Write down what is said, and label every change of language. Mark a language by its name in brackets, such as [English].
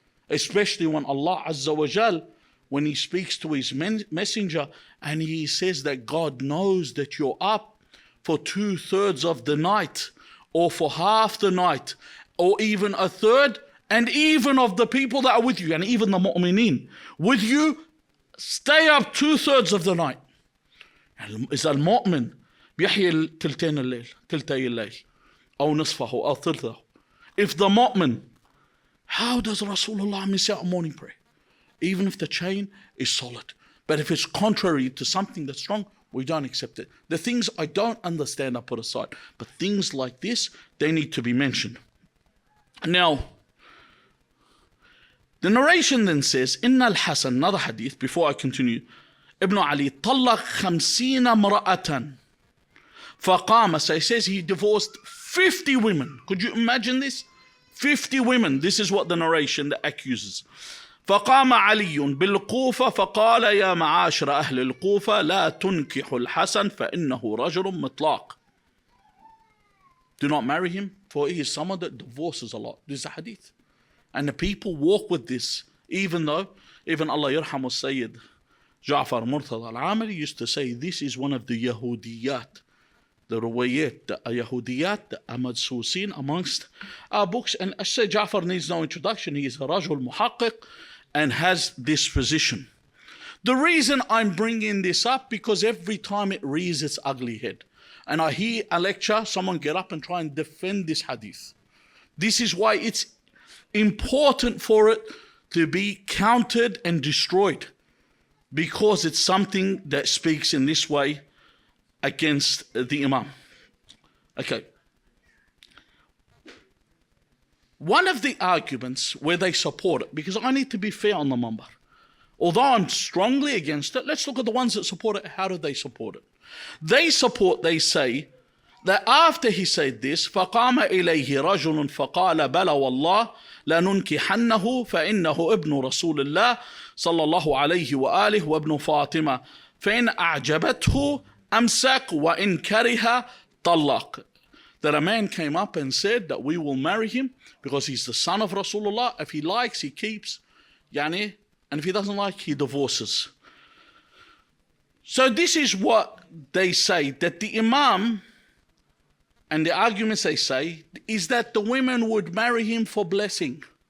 [English] Especially when Allah Azza wa Jal, when He speaks to His messenger and He says that God knows that you're up for 2/3 of the night, or for half the night, or even a third, and even of the people that are with you, and even the mu'mineen with you, stay up 2/3 of the night. [Arabic] Is al-mu'min بيحيي تلتين الليل تلتي الليل أو نصفه أو ثلثه. [English] If the mu'min, how does Rasulullah miss out on morning prayer? Even if the chain is solid. But if it's contrary to something that's strong, we don't accept it. The things I don't understand I put aside. But things like this, they need to be mentioned. Now, the narration then says, Inna al-Hasan, another hadith, before I continue, Ibn Ali, [Arabic] طلق 50 امرأة. [English] فقام, so he says he divorced 50 women. Could you imagine this? 50 women. This is what the narration that accuses. [Arabic] فقام علي بالكوفة فقال يا معاشر أهل الكوفة لا تنكح الحسن فإنه رجل مطلاق. [English] Do not marry him, for he is someone that divorces a lot. This is a hadith. And the people walk with this, even though, even Allah yarhamu Sayyid Ja'far Murtada al-Amali used to say this is one of the Yahudiyat, the ruwayat, the Yahudiyat, the Madsusin amongst our books. And Sayyid Ja'far needs no introduction. He is a Rajul Muhaqqiq and has this position. The reason I'm bringing this up, because every time it rears its ugly head, and I hear a lecture, someone get up and try and defend this hadith. This is why it's important for it to be countered and destroyed, because it's something that speaks in this way against the Imam. Okay. One of the arguments where they support it, because I need to be fair on the Mambar, although I'm strongly against it, let's look at the ones that support it. How do they support it? They say that after he said this, [Arabic] فَقَامَ إِلَيْهِ رَجُلٌ فَقَالَ بَلَى وَاللَّهِ لَنُنْكِحَنَّهُ فَإِنَّهُ ابْنُ رَسُولِ اللَّهِ صلى الله عليه وآله وابن فاطمة فإن أعجبته أمسك وإن كره طلق. [English] That a man came up and said that we will marry him because he's the son of Rasulullah. If he likes, he keeps, and if he doesn't like, he divorces. So this is what they say, that the Imam, and the arguments they say, is that the women would marry him for blessing.